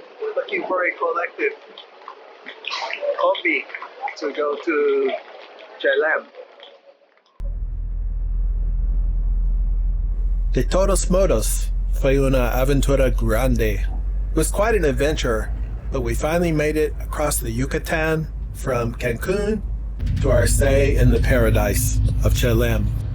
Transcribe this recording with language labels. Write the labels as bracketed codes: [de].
[en] We're looking for a collective combi to go to Chelem. [es] De todos modos, fue una aventura grande. [en] It was quite an adventure, but we finally made it across the Yucatán from Cancun to our stay in the paradise of Chelem.